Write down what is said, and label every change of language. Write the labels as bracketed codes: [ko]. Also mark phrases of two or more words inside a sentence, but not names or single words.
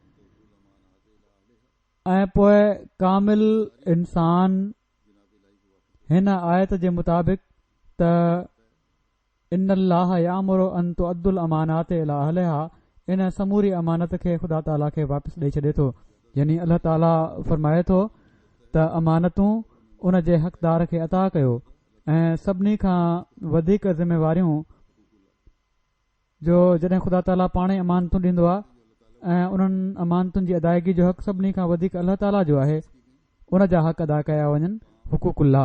[sd] ऐं पोइ कामिल इंसान हिन आयत जे मुताबिक़ त [ar] إن الله يأمر أن تؤدوا الأمانات إلى أهلها, [sd] इन समूरी अमानत खे ख़ुदा ताला खे वापसि ॾेई छॾे थो, यानी अल्लाह ताला फरमाए थो त अमानतूं उन जे हक़दार खे अता कयो ऐं सभिनी खां वधीक ज़िम्मेवारियूं जो जॾहिं ख़ुदा ताला पाणे अमानतूं ॾींदो आहे ऐं उन्हनि अमानतुनि जी अदायगी जो हक़ सभिनी खां वधीक अल्लाह ताला जो आहे, उन जा हक़ अदा कया वञनि, हुकूकुल्लाह।